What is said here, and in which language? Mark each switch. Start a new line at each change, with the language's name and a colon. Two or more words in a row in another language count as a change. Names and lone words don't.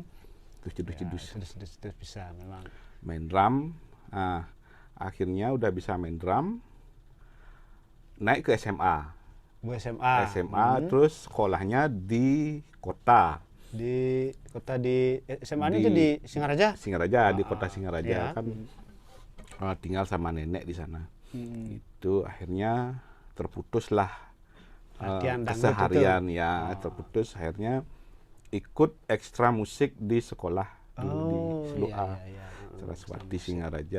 Indonesian: Terus bisa memang. Main drum. Akhirnya udah bisa main drum. Naik ke SMA. Terus sekolahnya di kota. Di SMA ini di Singaraja? Singaraja, di kota Singaraja ya. kan tinggal sama nenek di sana. Itu akhirnya terputuslah keseharian ya, terputus. Akhirnya ikut ekstra musik di sekolah dulu di Selua, Saraswati Singaraja.